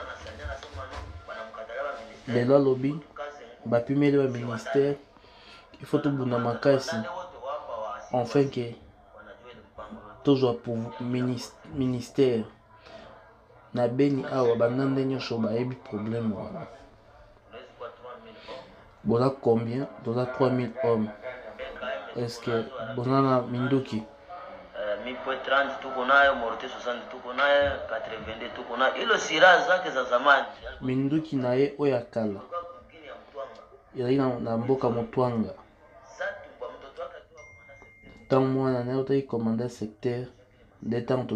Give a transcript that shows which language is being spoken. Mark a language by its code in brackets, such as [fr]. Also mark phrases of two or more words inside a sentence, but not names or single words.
[ln] Lelo alobi bapimeli ba ministère [fr] il faut [ln] tobunda makasi [fr] enfin que [ln] tozwa pour ministère na Beni awa bandande nyonso bayebi problème wana. Boza combien? Boza 3000 hommes. [fr] Est-ce que [ln] boza na minduki? [sw] 1030 tuko nayo, Morte 60 tuko nayo, 82 tuko nayo. Hilo silaha zake za zamani. [ln] Minduki na ye oya kala. Yali na mboka Mutwanga. Tant mwana na yo komanda [fr] secteur de temps